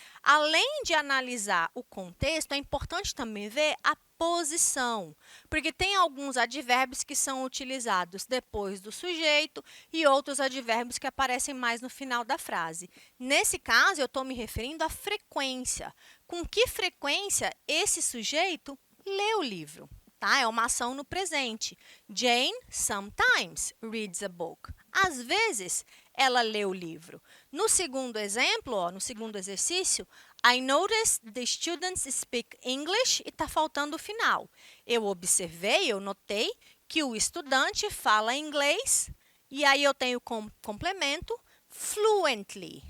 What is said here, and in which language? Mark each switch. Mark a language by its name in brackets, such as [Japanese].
[Portuguese] Além de analisar o contexto, é importante também ver a posição, porque tem alguns advérbios que são utilizados depois do sujeito e outros advérbios que aparecem mais no final da frase. Nesse caso, eu estou me referindo à frequência. Com que frequência esse sujeito lê o livro? Tá? É uma ação no presente. [English] Jane sometimes reads a book. [Portuguese] Às vezes, ela lê o livro. No segundo exemplo, no segundo exercício, [English] I noticed the students speak English [Portuguese] e está faltando o final. Eu observei, eu notei que o estudante fala inglês E aí eu tenho como complemento fluently.